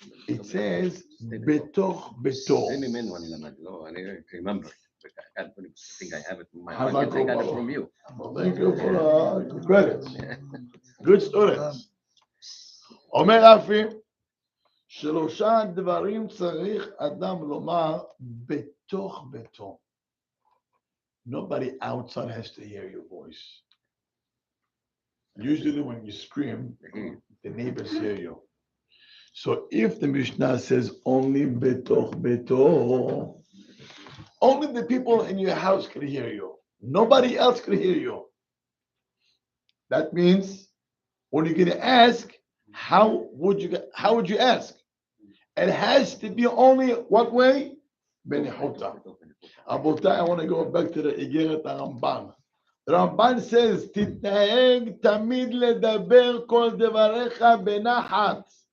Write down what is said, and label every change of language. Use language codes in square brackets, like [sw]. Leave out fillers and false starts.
[en] It says בתוך ביתו. [he] זה ממנו אני למד, לא, אני [en] remember. I think I have it in my mind. I got it from you. Well, thank you for the credit. Good students. [he] אומר רפי, שלושה דברים צריך אדם לומר בתוך ביתו. [en] Nobody outside has to hear your voice. Usually when you scream, the neighbors hear you. So if the Mishnah says only [he] betoch beto, [en] only the people in your house can hear you. Nobody else can hear you. That means when you're going to ask, how would you ask? It has to be only what way? Benihuta. Abotai, I want to go back to the Igeret Ramban. The Ramban says, [he] תתנהג תמיד לדבר כל דבריך בנחת.